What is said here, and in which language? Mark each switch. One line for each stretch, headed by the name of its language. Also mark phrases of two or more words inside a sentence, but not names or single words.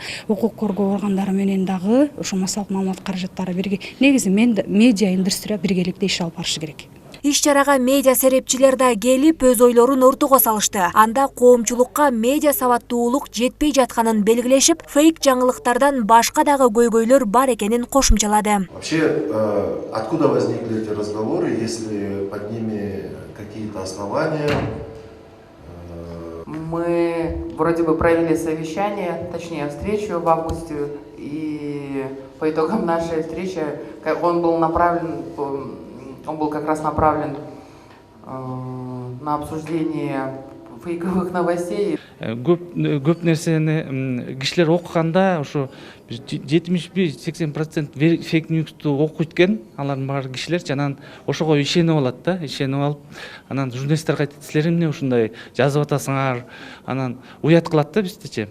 Kyrgyz: Укук коргоо органдары менен дагы ошо массалык маалымат каражаттары бирге, негизи медиа индустрия биргеликте иш алып барышы керек. Иш-чарага медиа серепчилер да келип өз ойлорун ортого салышты. Анда коомчулукка медиа сабаттуулук жетпей жатканын белгилешип, фейк жаңылыктардан башка дагы көйгөйлөр бар экенин кошумчалады.
Russian: Вообще, откуда возникли эти разговоры, если под ними какие-то основания? мы вроде бы провели совещание, точнее встречу в августе, и по итогам нашей встречи он был как раз направлен на обсуждение фейковых новостей.
Kyrgyz: Көп нерсени кишилер окуганда ошо 70-80% фейк ньюсту окуйт экен, алардын баары кишилер анан ошого ишенип алат да, ишенип алып, анан журналисттерге айтат, силер эмне ушундай жазып атасыңар, анан уят кылат да биздичи.